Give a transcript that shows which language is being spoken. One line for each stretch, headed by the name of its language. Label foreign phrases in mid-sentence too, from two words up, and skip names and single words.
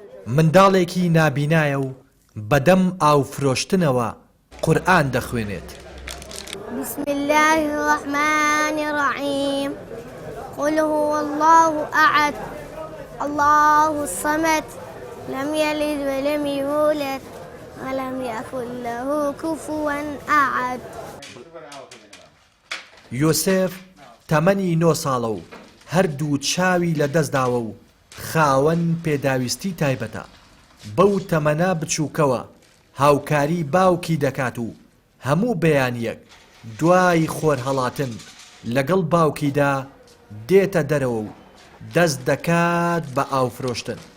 Central Kurdish: منداڵێکی نابینایە و بەدەم ئاوفرۆشتنەوە قورئان دەخوێنێت.
Arabic: بسم الله الرحمن الرحيم قل هو الله أحد الله الصمد لم يلد ولم يولد ولم يكن له كفوا أحد.
Central Kurdish: یۆسێف تەمەنی 9 ساڵە و هەردوو چاوی لە دەستداوە و خاوەن پێداویستی تایبەتە. بەو تەمەنە بچووکەوە هاوکاری باوکی دەکات و هەموو بەیانیەک دوای خۆرهەڵاتن لەگەڵ باوکیدا دێتە دەرەوە و دەست دەکات بە ئاوفرۆشتن.